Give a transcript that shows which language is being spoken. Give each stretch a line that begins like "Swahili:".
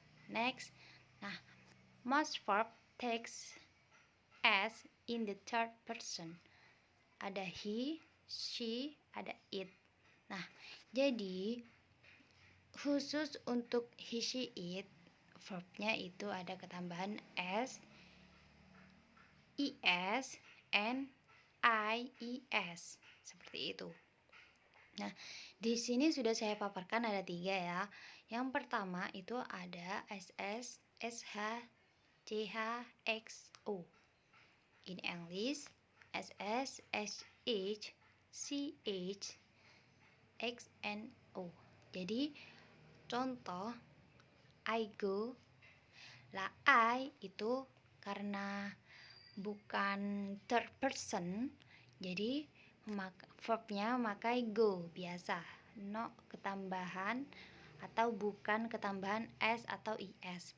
English: Next, nah, most verb takes s in the third person.
Indonesian: Ada he, she, ada it. Nah, jadi khusus untuk he, she, it, verbnya itu ada ketambahan s, is, and ies, seperti itu. Nah, di sini sudah saya paparkan ada 3 ya. Yang pertama itu ada ss, sh, ch, xo.
English: In English, ss, sh, ch, x, and o.
Indonesian: Jadi contoh,
English: I go.
Indonesian: Lah, I itu karena bukan third person, jadi verbnya makai go biasa, no ketambahan atau bukan ketambahan s atau is.